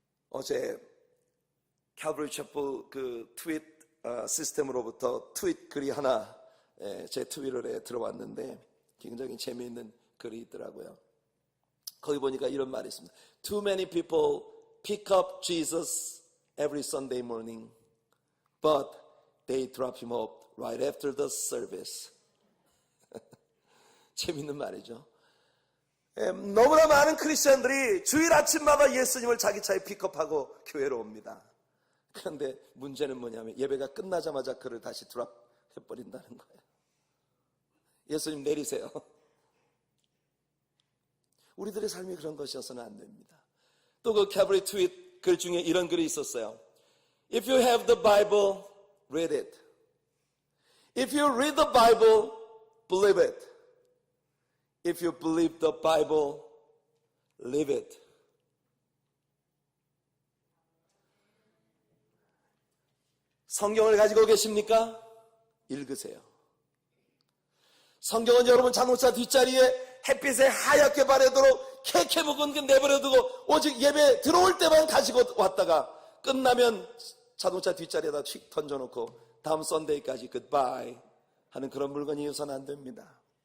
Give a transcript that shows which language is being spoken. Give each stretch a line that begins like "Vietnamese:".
Korean: 어제 칼버리 채플 그 트윗 시스템으로부터 트윗 글이 하나 제 트위터에 들어왔는데 굉장히 재미있는 글이 있더라고요. 거기 보니까 이런 말이 있습니다.
English: Too many people pick up Jesus every Sunday morning, but they drop him off right after the service.
Korean: 재미있는 말이죠. 너무나 많은 크리스천들이 주일 아침마다 예수님을 자기 차에 픽업하고 교회로 옵니다. 그런데 문제는 뭐냐면 예배가 끝나자마자 그를 다시 드랍해버린다는 거예요. 예수님 내리세요. 우리들의 삶이 그런 것이어서는 안 됩니다. 또 그 캐브리 트윗 글 중에 이런 글이 있었어요.
English: If you have the Bible, read it. If you read the Bible, believe it. If you believe the Bible, live it.
Korean: 성경을 가지고 계십니까? 읽으세요. 성경은 여러분 자동차 뒷자리에 햇빛에 하얗게 바래도록 캐캐 묵은 게 내버려두고 오직 예배 들어올 때만 가지고 왔다가 끝나면 자동차 뒷자리에다 휙 던져놓고 다음 썬데이까지 굿바이 하는 그런 물건이어서는 안 됩니다.